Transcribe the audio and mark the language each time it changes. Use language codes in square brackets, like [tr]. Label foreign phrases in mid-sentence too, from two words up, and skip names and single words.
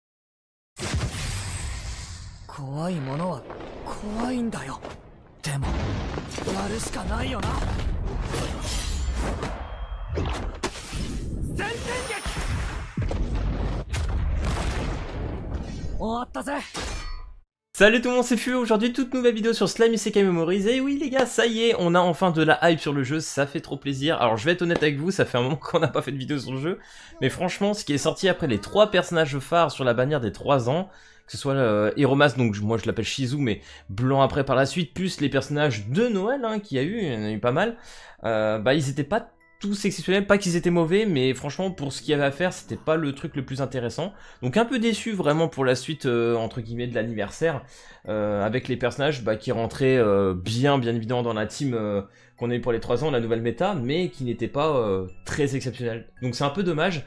[ja] 怖いものは怖いんだよ。でもやるしかないよな。全天撃。終わったぜ。 [fr] Salut tout le monde, c'est Fu. Aujourd'hui toute nouvelle vidéo sur Slime Isekai Memories. Et oui les gars, ça y est, on a enfin de la hype sur le jeu, ça fait trop plaisir. Alors je vais être honnête avec vous, ça fait un moment qu'on n'a pas fait de vidéo sur le jeu, mais franchement ce qui est sorti après les 3 personnages phares sur la bannière des 3 ans, que ce soit Hiromas, donc moi je l'appelle Shizu, mais blanc après par la suite, plus les personnages de Noël hein, qu'il y a eu, il y en a eu pas mal, bah ils étaient pas tous exceptionnels, pas qu'ils étaient mauvais, mais franchement pour ce qu'il y avait à faire c'était pas le truc le plus intéressant, donc un peu déçu vraiment pour la suite entre guillemets de l'anniversaire, avec les personnages bah, qui rentraient bien évidemment dans la team qu'on a eu pour les 3 ans, la nouvelle méta, mais qui n'était pas très exceptionnelle, donc c'est un peu dommage.